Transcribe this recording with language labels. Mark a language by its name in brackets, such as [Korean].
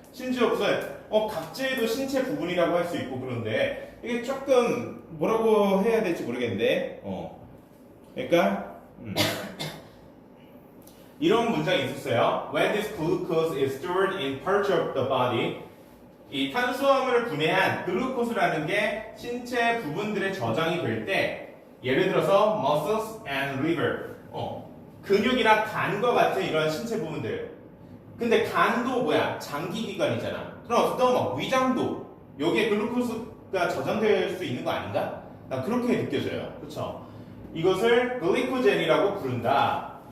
[Korean] 심지어 무슨 각질도 신체 부분이라고 할 수 있고 그런데 이게 조금 뭐라고 해야 될지 모르겠는데 그러니까 이런 문장이 있었어요. [English] When this glucose is stored in parts of the body, [Korean] 이 탄수화물을 분해한 글루코스라는 게 신체 부분들에 저장이 될 때, 예를 들어서 [English] muscles and liver, [Korean] 근육이랑 간과 같은 이런 신체 부분들. 근데 간도 뭐야? 장기기관이잖아. 그럼 스토머, 위장도 여기에 글루코스가 저장될 수 있는 거 아닌가? 나 그렇게 느껴져요. 그렇죠? 이것을 글리코젠이라고 부른다.